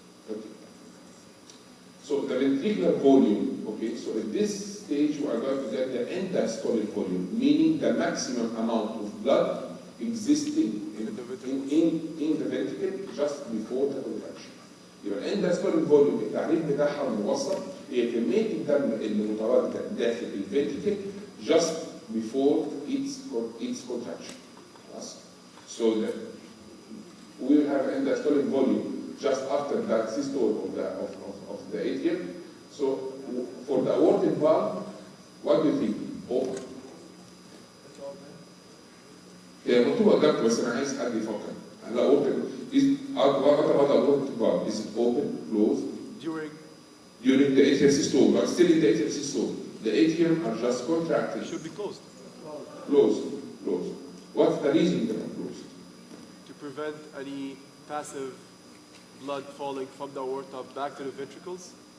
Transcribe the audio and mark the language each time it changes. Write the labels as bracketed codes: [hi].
[en] Okay. So the ventricular volume, okay, so at this stage we are going to get the end diastolic volume, meaning the maximum amount of blood existing in the ventricle just before the contraction. [ar] يبقى الاند diastolic volume التعريف بتاعها المبسط هي كمية الدم اللي متواجدة داخل الفنتريكل [en] just before its contraction. So that we will have end diastolic volume just after that systole of the atrium. So for the aortic valve, what do you think? Open. [ar] هي مكتوبة قدامكم بس أنا عايز حد يفكر. [en] هلا aortic what about the aortic valve? Is it open, closed? During the atrial systole, but still in the atrial systole. The atrium are just contracting. It should be closed. Closed. What's the reason that it's closed? To prevent any passive blood falling from the aorta back to the ventricles.